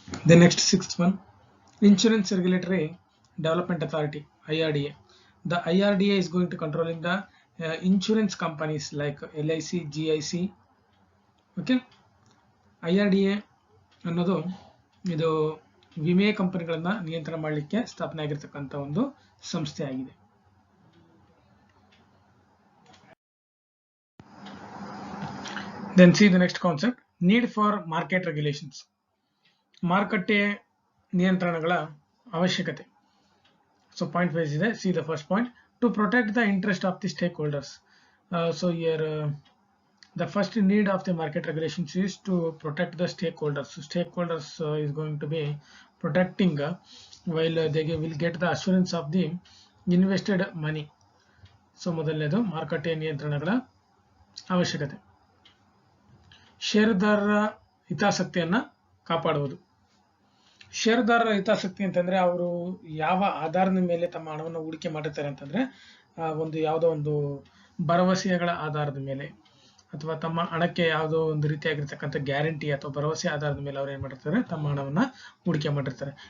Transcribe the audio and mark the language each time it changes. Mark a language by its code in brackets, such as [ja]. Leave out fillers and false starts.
[en] The next sixth one, Insurance Regulatory Development Authority, IRDA. The IRDA is going to controlling the insurance companies like LIC, GIC. [kn] Okay, IRDA ಅನ್ನೋದು ಇದು ವಿಮೆ ಕಂಪನಿಗಳನ್ನ ನಿಯಂತ್ರಣ ಮಾಡಲಿಕ್ಕೆ ಸ್ಥಾಪನೆ ಆಗಿರತಕ್ಕಂಥ ಒಂದು ಸಂಸ್ಥೆ ಆಗಿದೆ. [en] Then see the next concept, need for market regulations. [kn] ಮಾರುಕಟ್ಟೆ ನಿಯಂತ್ರಣಗಳ ಅವಶ್ಯಕತೆ. [en] So point wise ಇದೆ. See the first point, to protect the interest of the stakeholders. So here the first need of the market regulations is to protect the stakeholders. So stakeholders is going to be protecting while they will get the assurance of the invested money. [kn] So ಮೊದಲನೇದು ಮಾರುಕಟ್ಟೆ ನಿಯಂತ್ರಣಗಳ ಅವಶ್ಯಕತೆ. ಷೇರುದಾರರ ಹಿತಾಸಕ್ತಿಯನ್ನ ಕಾಪಾಡುವುದು. ಷೇರುದಾರರ ಹಿತಾಸಕ್ತಿ ಅಂತಂದ್ರೆ ಅವರು ಯಾವ ಆಧಾರದ ಮೇಲೆ ತಮ್ಮ ಹಣವನ್ನು ಹೂಡಿಕೆ ಮಾಡಿರ್ತಾರೆ ಅಂತಂದ್ರೆ ಒಂದು ಯಾವುದೋ ಒಂದು ಭರವಸೆಗಳ ಆಧಾರದ ಮೇಲೆ ಅಥವಾ ತಮ್ಮ ಹಣಕ್ಕೆ ಯಾವುದೋ ಒಂದು ರೀತಿಯಾಗಿರ್ತಕ್ಕಂಥ ಗ್ಯಾರಂಟಿ ಅಥವಾ ಭರವಸೆ ಆಧಾರದ ಮೇಲೆ ಅವ್ರು ಏನ್ ಮಾಡಿರ್ತಾರೆ, ತಮ್ಮ ಹಣವನ್ನ ಹೂಡಿಕೆ ಮಾಡಿರ್ತಾರೆ.